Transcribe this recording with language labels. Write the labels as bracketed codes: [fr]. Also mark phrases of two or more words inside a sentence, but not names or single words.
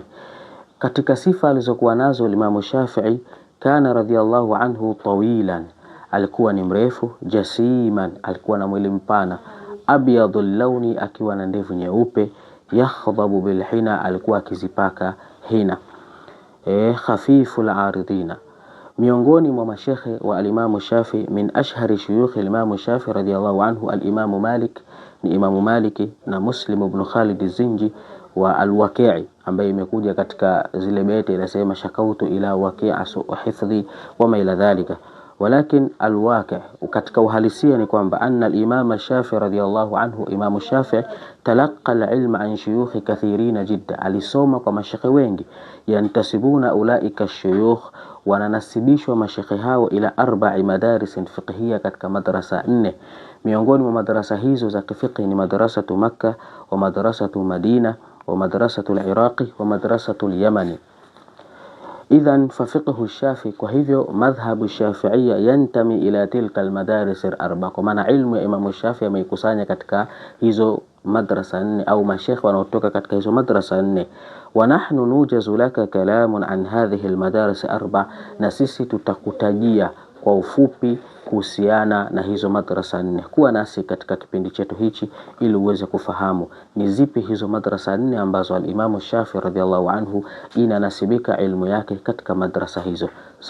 [sw] Katika sifa alizokuwa nazo al-Imam Shafi'i, [ar] كان رضي الله عنه طويلا, [sw] alikuwa ni mrefu. Jasiman, alikuwa na mwili mpana. [ar] أبيض اللون, [sw] akiwa na ndevu nyeupe. [ar] يخضب بالحناء, [sw] alikuwa akizipaka hina. [ar] خفيف العارضين, [sw] miongoni mwa mashekhe wa al-Imam Shafi'i. [ar] من أشهر شيوخ الإمام الشافعي رضي الله عنه الإمام مالك, [sw] ni Imam Maliki na [ar] مسلم بن خالد الزنجي والوكيع, [sw] ambaye imekuja katika zile beti inasema [ar] شكوت إلى وكيع سوء حفظي وما إلى ذلك. ولكن الواقع' [sw] katika uhalisia ni kwamba [ar] أن الإمام الشافعي رضي الله عنه الإمام الشافعي تلقى العلم عن شيوخ كثيرين جدا, [sw] alisoma kwa mashekhe wengi. [ar] ينتسبون أولئك الشيوخ, [sw] wananasibishwa mashekhe hao [ar] إلى 4 مدارس فقهية, [sw] katika madrasa 4. Miongoni mwa madrasa hizo za fiqh ni [ar] مدرسة مكة و مدرسة المدينة و مدرسة العراق و مدرسة اليمن. إذن ففقه الشافعي, [sw] kwa hivyo [ar] المذهب الشافعية ينتمي إلى تلك المدارس الـ4, [sw] kwa maana ilmu ya Imam Shafi'i ameikusanya katika hizo madrasa 4 au mashekhe wanaotoka katika hizo madrasa 4. [ar] ونحن نوجز لك كلاما عن هذه المدارس 4, [sw] na sisi tutakutajia kwa ufupi kuhusiana na hizo madrasa 4. Kuwa nasi katika kipindi chetu hichi ili uweze kufahamu ni zipi hizo madrasa 4 ambazo al-Imam Shafi'i [ar] رضي الله عنه [sw] inanasibika ilmu yake katika madrasa hizo.